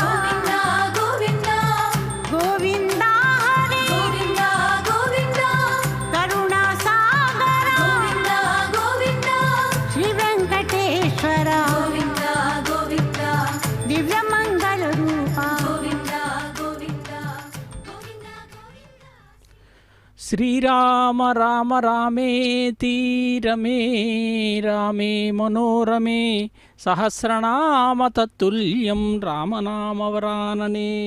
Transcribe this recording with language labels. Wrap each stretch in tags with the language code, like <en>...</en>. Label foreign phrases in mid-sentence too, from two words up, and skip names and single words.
<sa>गोविंदा गोविंदा हरे गोविंदा गोविंदा करुणा सागर गोविंदा गोविंदा श्री वेंकटेश्वर गोविंदा गोविंदा दिव्य मंगल रूपा శ్రీరామ రామ రామేతి రమే రామే మనోరమే సహస్రనామ తత్తుల్యం రామనామవరాననే.</sa>